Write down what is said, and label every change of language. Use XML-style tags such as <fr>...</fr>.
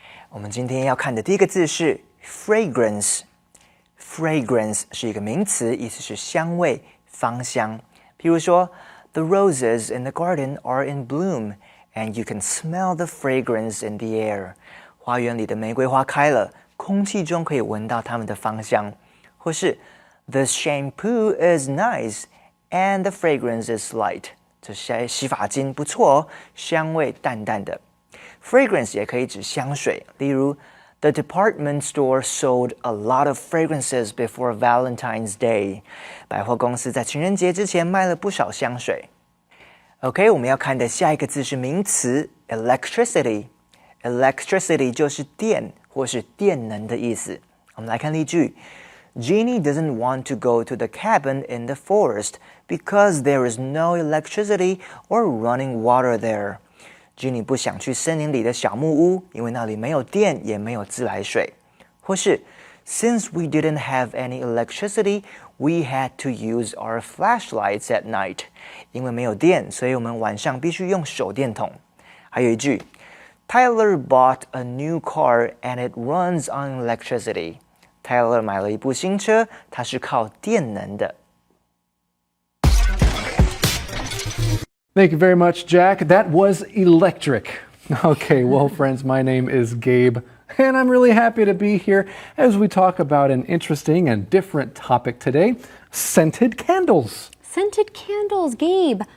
<zh>我们今天要看的第一个字是 fragrance。fragrance 是一个名词，意思是香味、芳香。譬如说</zh> <en>The roses in the garden are in bloom, and you can smell the fragrance in the air.</en> <zh>花园里的玫瑰花开了，空气中可以闻到它们的芳香。或是</zh> <en>The shampoo is nice, and the fragrance is light.</en> <zh>这洗发精不错哦，香味淡淡的。</zh> <en>Fragrance</en> <zh>也可以指香水，例如</zh> <en>The department store sold a lot of fragrances before Valentine's Day.</en> <zh>百货公司在情人节之前卖了不少香水。OK， 我们要看的下一个字是名词 electricity。electricity 就是电或是电能的意思。我们来看例句</zh> <en>Jeannie doesn't want to go to the cabin in the forest because there is no electricity or running water there.</en> <zh>Jeannie 不想去森林里的小木屋，因为那里没有电，也没有自来水。或是</zh> <en>Since we didn't have any electricity, we had to use our flashlights at night.</en> <zh>因为没有电，所以我们晚上必须用手电筒。还有一句</zh> <en>Tyler bought a new car and it runs on electricity.</en> <zh>Tyler 买了一部新车，它是靠电能的。</zh> <en>Thank you very much, Jack. That was electric. Okay, well, friends, my name is Gabe, and I'm really happy to be here as we talk about an interesting and different topic today, scented candles. Scented candles, Gabe.</en>